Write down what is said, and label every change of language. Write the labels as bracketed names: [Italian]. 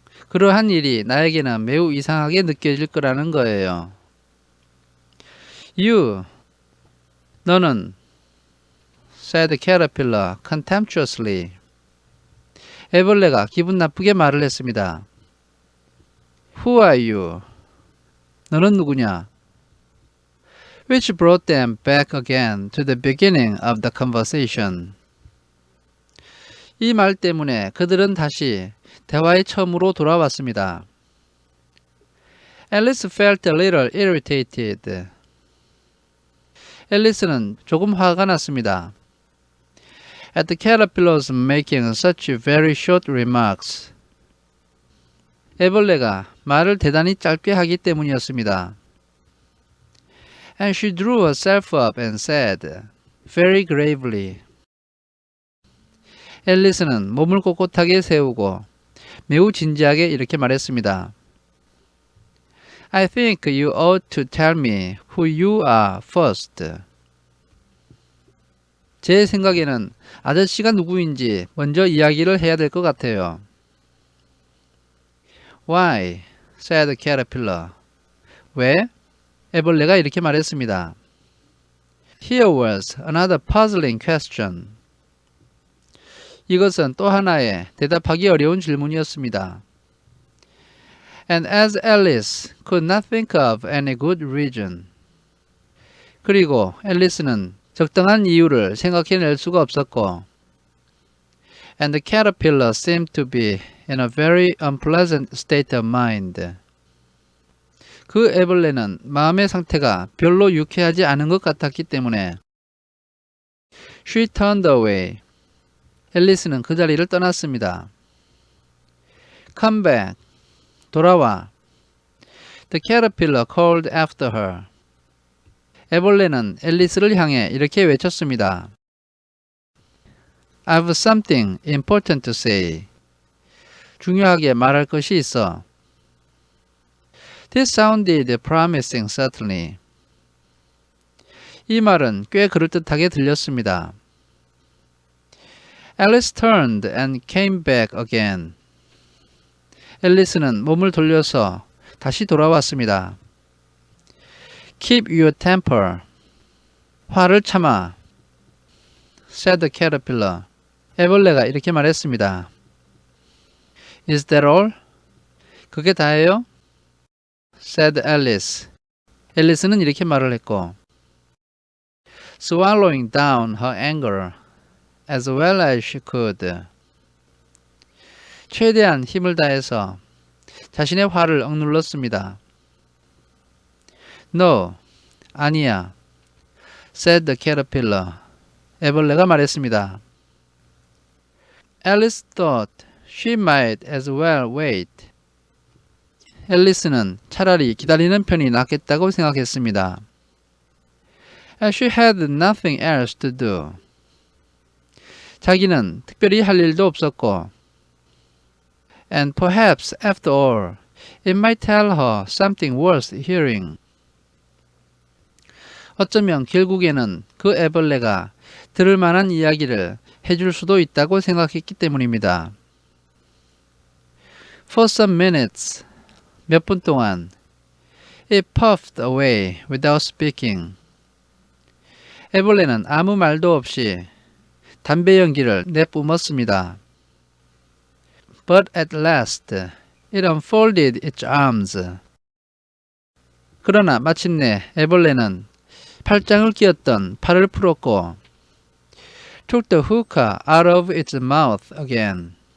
[Korean] 그러한 일이 나에게는 매우 이상하게 느껴질 거라는 거예요. [English] You, [Korean] 너는, [English] said caterpillar contemptuously. [Korean] 애벌레가 기분 나쁘게 말을 했습니다. [English] Who are you? [Korean] 너는 누구냐? [English] Which brought them back again to the beginning of the conversation. [Korean] 이 말 때문에 그들은 다시 대화의 처음으로 돌아왔습니다. [English] Alice felt a little irritated. [Korean] 앨리스는 조금 화가 났습니다. [English] At the caterpillars making such very short remarks. [Korean] 애벌레가 말을 대단히 짧게 하기 때문이었습니다. [English] And she drew herself up and said, very gravely. [Korean] 앨리스는 몸을 꼿꼿하게 세우고 매우 진지하게 이렇게 말했습니다. [English] I think you ought to tell me who you are first. [Korean] 제 생각에는 아저씨가 누구인지 먼저 이야기를 해야 될 것 같아요. [English] Why? said the caterpillar. [Korean] 왜? 애벌레가 이렇게 말했습니다. [English] Here was another puzzling question. [Korean] 이것은 또 하나의 대답하기 어려운 질문이었습니다. [English] And as Alice could not think of any good reason. [Korean] 그리고 앨리스는 적당한 이유를 생각해낼 수가 없었고 [English] And the caterpillar seemed to be in a very unpleasant state of mind. [Korean] 그 애벌레는 마음의 상태가 별로 유쾌하지 않은 것 같았기 때문에 [English] She turned away. [Korean] 앨리스는 그 자리를 떠났습니다. [English] Come back. [Korean] 돌아와. [English] The caterpillar called after her. [Korean] 애벌레는 앨리스를 향해 이렇게 외쳤습니다. [English] I've something important to say. [Korean] 중요하게 말할 것이 있어. [English] This sounded promising, certainly. [Korean] 이 말은 꽤 그럴듯하게 들렸습니다. [English] Alice turned and came back again. [Korean] 앨리스는 몸을 돌려서 다시 돌아왔습니다. [English] Keep your temper. [Korean] 화를 참아. [English] said the caterpillar. [Korean] 애벌레가 이렇게 말했습니다. [English] Is that all? [Korean] 그게 다예요? [English] said Alice. [Korean] 앨리스는 이렇게 말을 했고 [English] swallowing down her anger as well as she could. [Korean] 최대한 힘을 다해서 자신의 화를 억눌렀습니다. [English] No, [Korean] 아니야. [English] said the caterpillar. [Korean] 애벌레가 말했습니다. [English] Alice thought she might as well wait. [Korean] 앨리스는 차라리 기다리는 편이 낫겠다고 생각했습니다. [English] As she had nothing else to do. [Korean] 자기는 특별히 할 일도 없었고 [English] And perhaps, after all, it might tell her something worth hearing. [Korean] 어쩌면 결국에는 그 애벌레가 들을 만한 이야기를 해줄 수도 있다고 생각했기 때문입니다. [English] For some minutes, [Korean] 몇 분 동안, [English] it puffed away without speaking. [Korean] 애벌레는 아무 말도 없이 담배 연기를 내뿜었습니다. [English] But at last, it unfolded its arms. [Korean] 그러나 마침내 애벌레는 팔짱을 끼었던 팔을 풀었고 [English] took the hookah out of its mouth again.